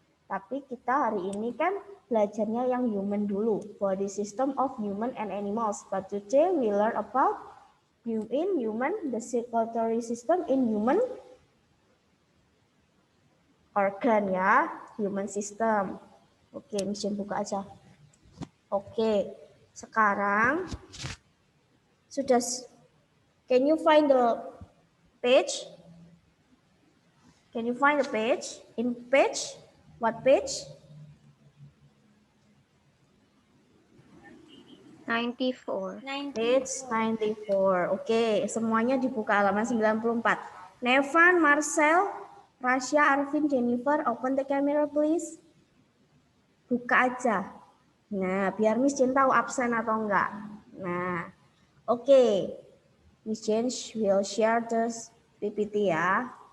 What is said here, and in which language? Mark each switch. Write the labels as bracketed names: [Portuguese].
[Indonesian] Tapi kita hari ini kan belajarnya yang human dulu. [English] Body system of human and animals. But today we learn about in human, the circulatory system in human organ ya. Human system. [Indonesian] Oke, Miss Jen buka aja. Oke. Sekarang sudah, [English] can you find the page? Can you find the page? In page, what page? 94. Page 94. [Indonesian] Oke, semuanya dibuka halaman 94. [English] Nevan, Marcel, Rasya, Arvin, Jennifer, open the camera please. [Indonesian] Buka aja. Nah, biar Miss Jen tahu absen atau enggak. [English] Nah, oke. Miss Jen will share this PPT ya.